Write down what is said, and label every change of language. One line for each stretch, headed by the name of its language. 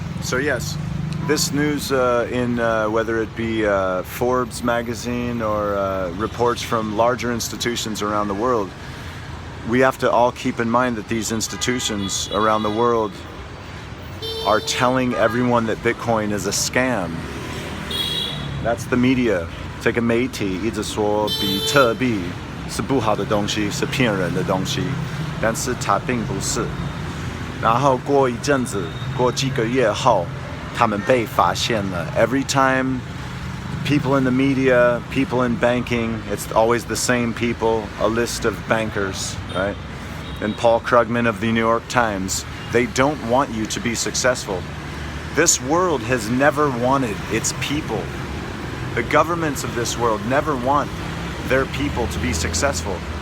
English: So yes, this news in whether it be Forbes magazine or reports from larger institutions around the world, we have to all keep in mind that these institutions around the world are telling everyone that Bitcoin is a scam. That's the media.
Chinese: 这个媒体一直说比特币是不好的东西，是骗人的东西，但是它并不是。然后过一阵子，过几个月后，他们被发现了。
English: Every time people in the media, people in banking, it's always the same people, a list of bankers, right? And Paul Krugman of the New York Times, they don't want you to be successful. This world has never wanted its people. The governments of this world never want their people to be successful.